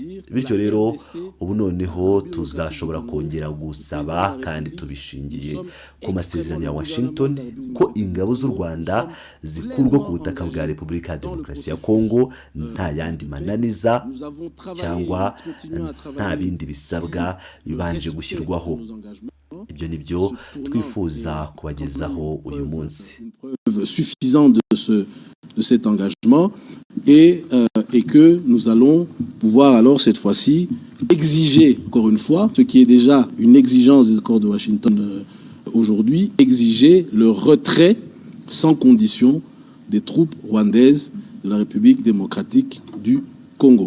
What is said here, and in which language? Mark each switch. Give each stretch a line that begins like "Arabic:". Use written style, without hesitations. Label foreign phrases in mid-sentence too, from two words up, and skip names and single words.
Kinyarwanda: Bityo rero ubu noneho tuzashobora kongera gusaba, kandi tubishingiye ku masezerano ya Washington, ko ingabo z'u Rwanda zikurwa ku butaka bwa Repubulika ya Demokarasi ya Kongo nta yandi mananiza cyangwa nta bindi bisabwa bibanje gushyirwaho. Ibyo nibyo twifuza kubagezaho uyu munsi.
French: Suffisant de cet engagement et que nous allons pouvoir alors cette fois-ci exiger, encore une fois, ce qui est déjà une exigence des accords de Washington aujourd'hui, exiger le retrait sans condition des troupes rwandaises de la République démocratique du Congo.